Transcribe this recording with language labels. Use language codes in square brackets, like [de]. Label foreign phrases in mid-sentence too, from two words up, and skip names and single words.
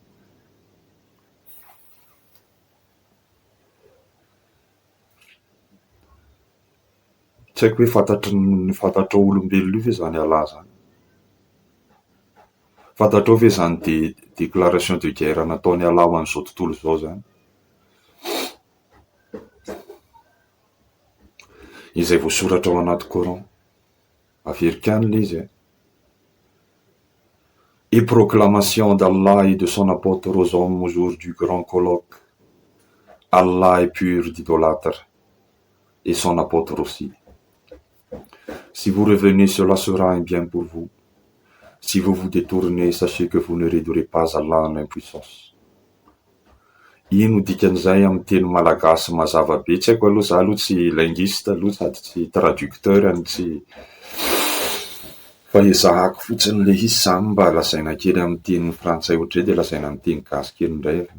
[mg] Tsy haiko hoe fantatrao olombelona io ve zany Allah zany? Fantatrao ve zany [fr] déclaration de guerre [mg] nataony Allah ho an'izao tontolo izao zany? Izay voasoratra ao anaty Coran, Africaine izy. [fr] Et proclamation d'Allah et de son apôtre aux hommes au jour du grand colloque. Allah est pur d'idolâtres et son apôtre aussi. Si vous revenez, cela sera un bien pour vous. Si vous vous détournez, sachez que vous ne réduirez pas Allah en impuissance. [mg] Ino dikan'izay amin'ny teny malagasy mazava be? Tsy haiko aloha, za aloha tsy linguiste aloha sady tsy traducteur any tsy fa ezahako fotsiny le izy zany mba lazaina kely amin'ny teny frantsay ohatray dia lazaina amin'ny teny gasy kely indray.